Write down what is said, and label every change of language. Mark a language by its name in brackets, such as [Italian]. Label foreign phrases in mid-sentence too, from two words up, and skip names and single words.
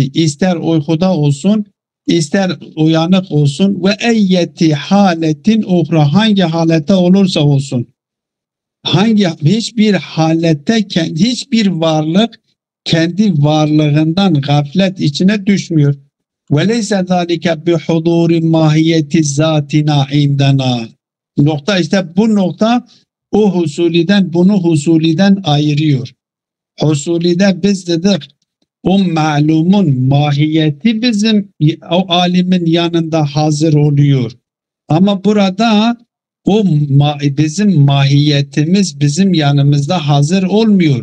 [Turkish] İster uykuda olsun, ister uyanık olsun, [Arabic] وأية حالة أخرى, [Turkish] hangi halette olursa olsun. Hiçbir halette hiçbir varlık kendi varlığından gaflet içine düşmüyor. [Arabic] وَلَيْسَ ذَٰلِكَ بِحُضُورِ مَاهِيَةِ ذَاتِنَا عِنْدَنَا. [Turkish] Nokta, işte bu nokta bunu husuliden ayırıyor. Husulide biz dedik o ma'lumun mahiyeti bizim o alimin yanında hazır oluyor. Ama burada bizim mahiyetimiz bizim yanımızda hazır olmuyor.